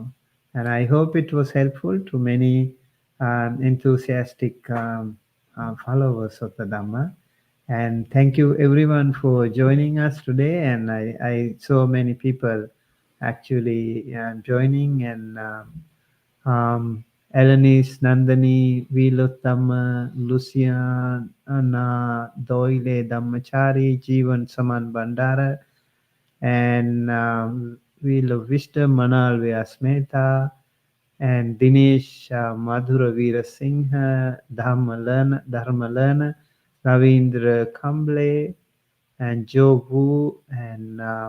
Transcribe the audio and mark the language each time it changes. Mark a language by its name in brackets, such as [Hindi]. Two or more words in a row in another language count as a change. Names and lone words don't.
[English] And I hope it was helpful to many enthusiastic followers of the Dhamma. And thank you everyone for joining us today. And I saw many people actually joining, and Alanis, Nandani, Vilottama, Luciana, Doyle, Dhammachari, Jeevan Saman Bandara, and Wheel of Wisdom, Manal Vyasmeta, and Dinesh Madhura Veera Singha, Dharmalana, Ravindra Kamble, and Joe Wu, and